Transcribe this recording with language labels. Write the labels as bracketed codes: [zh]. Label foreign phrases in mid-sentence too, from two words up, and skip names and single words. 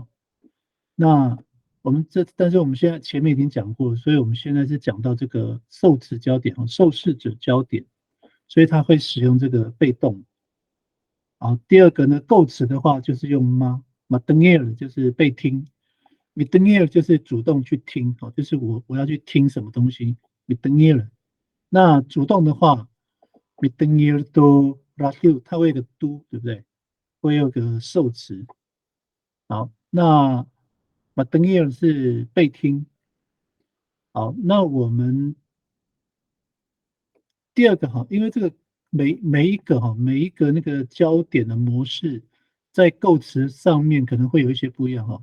[zh] 那但是我们现在前面已经讲过，所以我们现在是讲到这个受词焦点受试者焦点，所以它会使用这个被动。好，第二个呢，构词的话就是用嘛等于就是被听，咪等于就是主动去听，就是我要去听什么东西，咪等于。那主动的话 [ami] ，mi dengar do radio， [zh] 它会有个 do，对不对？会有个受词。好，那 [ami] ma dengar [zh] 是被听。好，那我们第二个哈，因为这个每一个那个焦点的模式，在构词上面可能会有一些不一样哈。